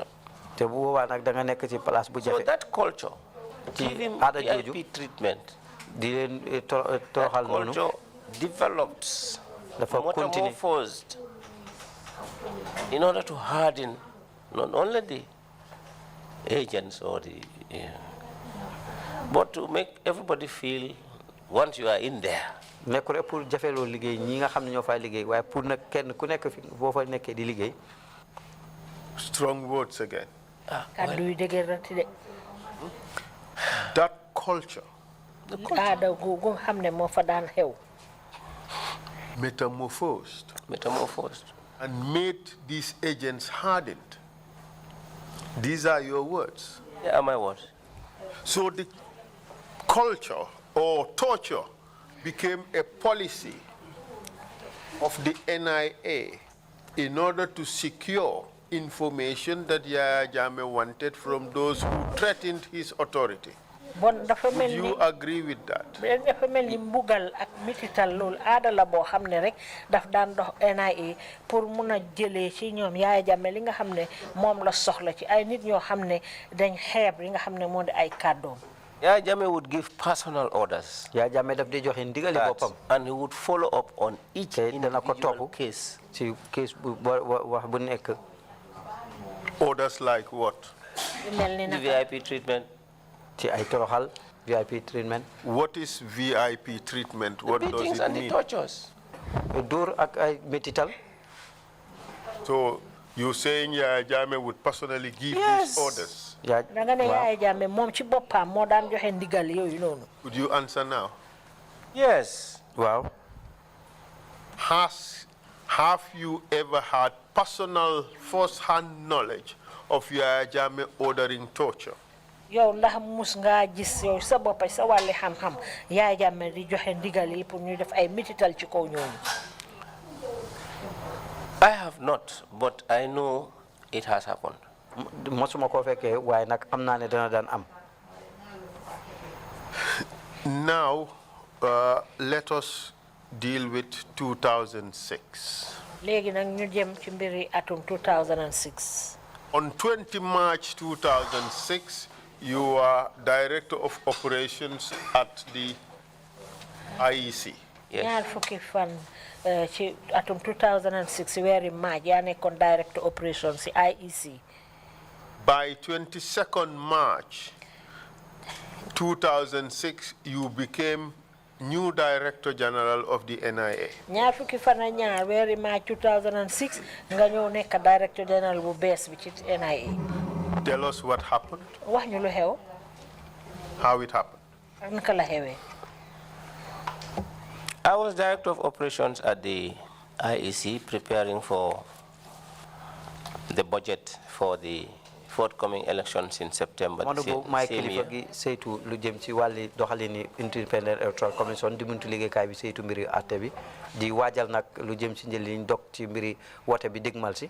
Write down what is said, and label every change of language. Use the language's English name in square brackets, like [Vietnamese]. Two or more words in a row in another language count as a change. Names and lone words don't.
[English] So that culture, give him VIP treatment, that culture developed, metamorphosed in order to harden not only the agents or the, but to make everybody feel once you are in there. [Wolof] nekkul pour jafeloo liggéey ñi nga xam ne ñoo fay liggéey waaye pour nag kenn ku nekk fi boo fa nekkee di liggéey. [English] Strong words again. [Wolof] kàddu yu dëgër rati de. [English] That culture. [Wolof] aada gu xam ne moo fa daan xew. [English] Metamorphosed. And made these agents hardened. These are your words. Yeah, my words. So the culture or torture became a policy of the NIA in order to secure information that Yaya Jammeh wanted from those who threatened his authority. Would you agree with that? [Wolof] dafa mel ni mbugal ak mitital lool aada la boo xam ne rek daf daan dox NIA pour mun a jëlee ci ñoom Yaya Jammeh li nga xam ne moom la soxla ci ay nit ñoo xam ne dañ xeeb li nga xam ne moo di ay kàddoom. [English] Yaya Jammeh would give personal orders. [Wolof] Yaya Jammeh daf di joxe ndigali boppam. [English] And he would follow up on each individual case. [Wolof] ci case bu wax bu nekk. [English] Orders like what? The VIP treatment. [Wolof] ci ay toroxal [English] VIP treatment. What is VIP treatment? What does it mean? And the tortures. [Wolof] Dóor ak ay métital. [English] So you're saying Yaya Jammeh would personally give these orders? [Wolof] Danga ne Yaya Jammeh moom ci boppam moo daan joxe ndigal yooyu noonu. [English] Would you answer now? Yes. Wow. Have you ever had personal first-hand knowledge of Yaya Jammeh ordering torture? [Wolof] yow ndax mus ngaa gis yow sa bopp sa wàlli xam-xam Yaya Jammeh di joxe ndigal yi pour ñu def ay mitital ci kaw ñooñu. [English] I have not, but I know it has happened. [Wolof] mosuma ko fekkee waaye nag am naa ne dana daan am. [English] Now, let us deal with 2006. [Wolof] léegi nag ñu jëm ci mbiri atum 2006. [English] On 20 March 2006, you are Director of Operations at the IEC. [Wolof] ñaar fukki fan ci atum 2006 weeri maaj yaa nekkoon [English] Director Operations [Wolof] ci IEC. [English] By 22nd March 2006, you became new Director General of the NIA. [Wolof] ñaar fukki fan ak ñaar weeri maaj 2006 nga ñëw nekk [English] Director General [Wolof] bu bees bi ci NIA. [English] Tell us what happened. [Wolof] wax ñu lu xew. How it happened. ak naka la xewee. [English] I was Director of Operations at the IEC preparing for the budget for the forthcoming elections in September same year. [Wolof] saytu lu jëm ci wàlli doxalini [English] Independent Electoral Commission [Wolof] di muntu liggéeykaay bi saytu mbiri àtte bi di waajal nag lu jëm ci njëliñ dog ci mbiri wote bi dégmal si.